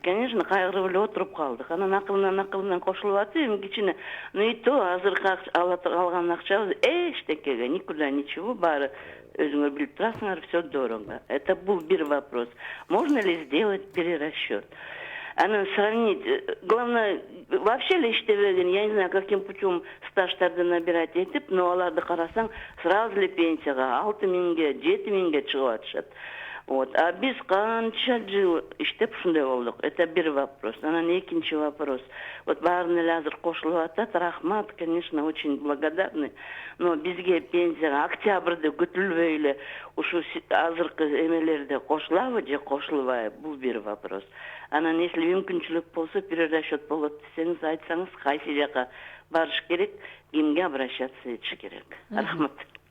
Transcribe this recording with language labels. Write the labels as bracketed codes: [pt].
[ky] Конечно, кайгырып эле отуруп калдык. Анан акылынан кошулуп атып, эми кичине, [ru] и то [ky] азыркы алган акчабыз эчтекеге, [ru] никуда ничего, [ky] баары өзүңөр билип турасыңар, [ru] все дорого. Это был бир вопрос. Можно ли сделать перерасчет? [ky] Анан [ru] сравнить, главное, вообще [ky] эле иштебеген, [ru] я не знаю, каким путем [ky] стаждарды набирать этип, [ru] но [ky] аларды карасаң, [ru] сразу [ky] эле пенсияга 6000ге, 7000ге чыгып атышат. [ru] Вот. [ky] А биз канча жыл иштеп ушундай болдук. Это бир вопрос. Анан экинчи вопрос. [ru] Вот [ky] баарын эле азыр кошулуп атат. [ru] Рахмат, конечно, очень благодарны. Но [ky] бизге пенсияга октябрда күтүлбөй эле ушу азыркы эмелерде кошулабы же кошулбайбы? Бул бир вопрос. Анан [ru] если [ky] мүмкүнчүлүк болсо, перерасчет болот десеңиз, айтсаңыз, кайсы жака барыш керек, кимге обращаться этиш керек? Рахмат.